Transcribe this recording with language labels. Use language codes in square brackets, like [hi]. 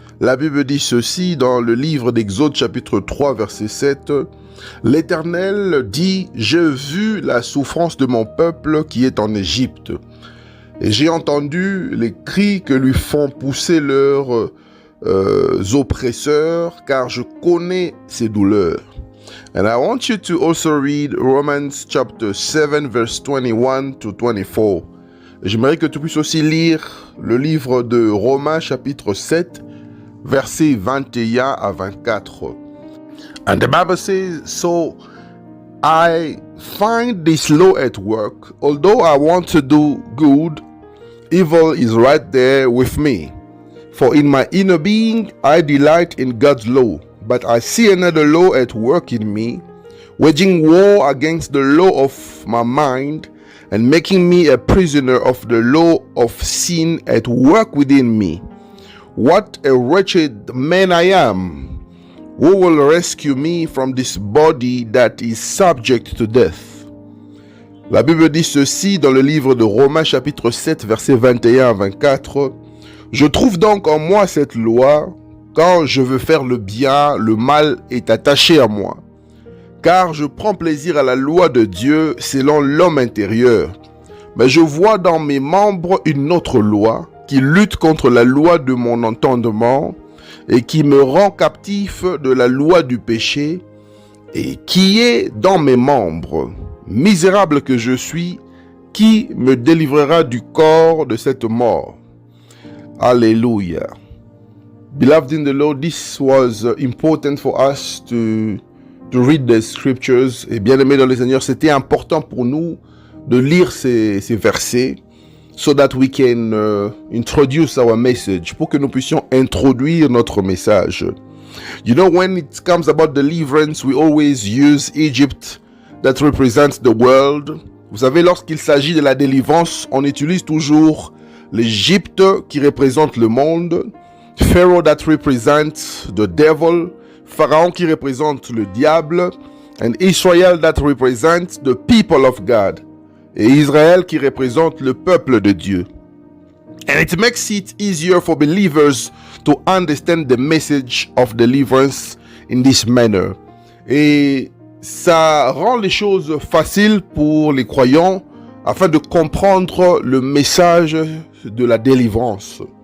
[fr] La Bible dit ceci dans le livre d'Exode chapitre 3 verset 7. L'Éternel dit, j'ai vu la souffrance de mon peuple qui est en Égypte, et j'ai entendu les cris que lui font pousser leurs oppresseurs, car je connais ses douleurs. [en] And I want you to also read Romans chapter 7 verse 21 to 24. [fr] J'aimerais que tu puisses aussi lire le livre de Romains chapitre 7 versets 21 à 24. [en] And the Bible says, So I find this law at work, although I want to do good, evil is right there with me. For in my inner being I delight in God's law, but I see another law at work in me, waging war against the law of my mind, and making me a prisoner of the law of sin at work within me. What a wretched man I am! Who will rescue me from this body that is subject to death? [fr] La Bible dit ceci dans le livre de Romains chapitre 7 versets 21 à 24. Je trouve donc en moi cette loi, quand je veux faire le bien, le mal est attaché à moi. Car je prends plaisir à la loi de Dieu selon l'homme intérieur. Mais je vois dans mes membres une autre loi qui lutte contre la loi de mon entendement et qui me rend captif de la loi du péché et qui est dans mes membres. Misérable que je suis, qui me délivrera du corps de cette mort? [en] Hallelujah. Beloved in the Lord, this was important for us to to read the scriptures. [fr] Et bien aimé dans le Seigneur, c'était important pour nous de lire ces versets [en] so that we can introduce our message, [fr] pour que nous puissions introduire notre message. [en] You know, when it comes about deliverance, we always use Egypt that represents the world. [fr] Vous savez, lorsqu'il s'agit de la délivrance, on utilise toujours l'Égypte qui représente le monde, [en] Pharaoh that represents the devil, [fr] Pharaon qui représente le diable, [en] and Israel that represents the people of God, [fr] et Israël qui représente le peuple de Dieu. [en] And it makes it easier for believers to understand the message of deliverance in this manner. [fr] Et ça rend les choses faciles pour les croyants afin de comprendre le message de la délivrance.